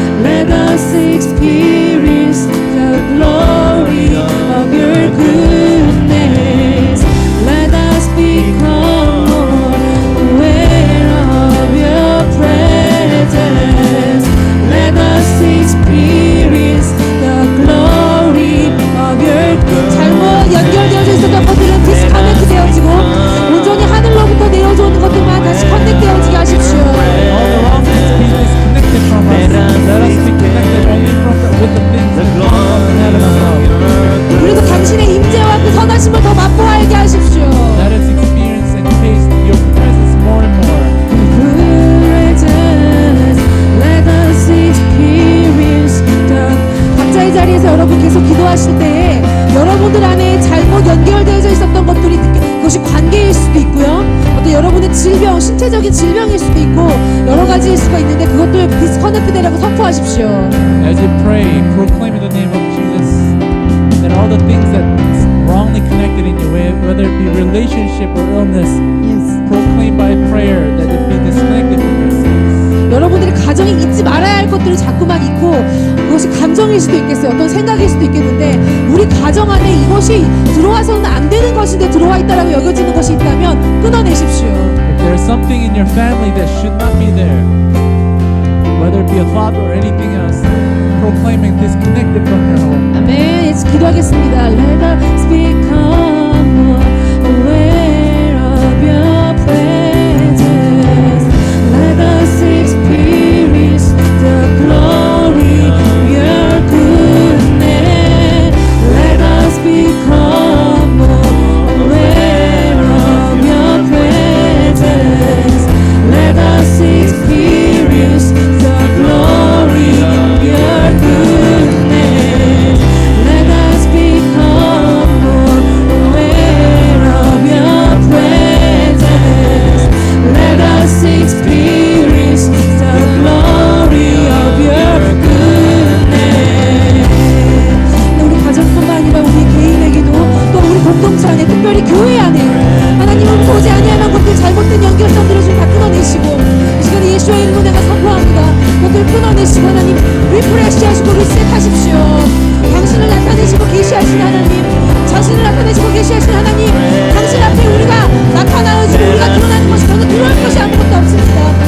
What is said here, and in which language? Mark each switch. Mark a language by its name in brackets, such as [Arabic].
[English] Let us experience the glory of your goodness. Let us become more aware of your presence. Let us experience the glory of your goodness. [Korean] 잘못 연결되어져 있었던 것들은 디스커넥트 되어지고 온전히 하늘로부터 내려오는 것들만 다시 커넥되어지게 하십시오. [English] All the wrong things be disconnected from us. Let us be connected only with the things that come from heaven above. [Korean] 그리고 당신의 임재와 그 선하심을 더 맛보아야게 하십시오. [English] Let us experience and taste your presence more and more. presence. Let us experience the [Korean] 각자의 자리에서 여러분 계속 기도하실 때 여러분들 안에 잘못 연결되어져 있었던 것들이 그것이 관계일 수도 있고요. 어떤 여러분의 질병, 신체적인 질병일 수도 있고 여러 가지일 수가 있는데 그것들 디스커넥트되라고 선포하십시오. [English] As you pray, proclaim in the name of Jesus that all the things that's wrongly connected in your way, whether it be relationship or illness, proclaim by prayer that it be disconnected from yourselves. [Korean] 여러분들이 가정에 잊지 말아야 할 것들을 자꾸만 잊고 그것이 감정일 수도 있겠어요. 어떤 생각일 수도 있겠는데 우리 가정 안에 이것이 들어와서는 안 되는 것인데 들어와 있다라고 여겨지는 것이 있다면 끊어내십시오. [English] If there is something in your family that should not be there, whether it be a thought or anything else, proclaiming disconnected from your home. [Korean] 아멘. 이제 기도하겠습니다. [English] Let us become more aware of your presence. Let us experience the glory of your goodness. Let us become more aware of your presence. Let us experience the glory of your goodness. Let us become more aware of your presence. Let us experience the glory of your goodness. [Korean] 우리 가정뿐만 아니라 우리 개인에게도 또 우리 공동체 안에 특별히 교회 안에 하나님은 보지 아니하는 것들 잘못된 연결선들을 좀 다 끊어내시고 이 시간에 예수의 이름으로 내가 선포합니다. 그것들을 끊어내시고 하나님 리프레시 하시고 리셋하십시오. 당신을 나타내시고 계시하신 하나님, 자신을 나타내시고 계시하신 하나님, 당신 앞에 우리가 나타나야지 우리가 드러나는 것이 더는 두려울 것이 아무것도 없습니다.